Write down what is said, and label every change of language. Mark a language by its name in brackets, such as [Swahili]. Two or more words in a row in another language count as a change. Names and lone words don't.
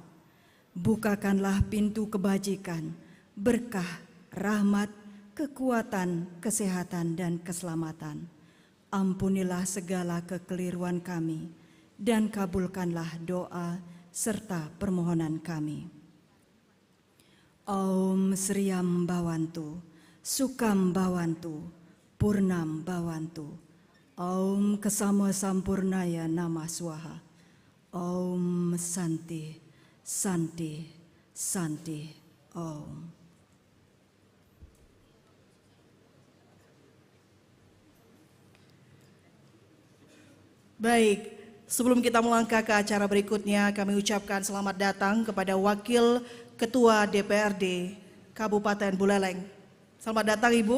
[Indonesian] Bukakanlah pintu kebajikan, berkah, rahmat, kekuatan, kesehatan, dan keselamatan. Ampunilah segala kekeliruan kami dan kabulkanlah doa serta permohonan kami. [Sanskrit] Om Sriyam Bhavantu, Sukam Bhavantu, Purnam Bhavantu. Om Kesama Sampurnaya Namah Swaha. Om Santi, Santi, Santi. Om. [Indonesian] Baik, Sebelum kita melangkah ke acara berikutnya, kami ucapkan selamat datang kepada Wakil Ketua DPRD Kabupaten Buleleng. Selamat datang Ibu.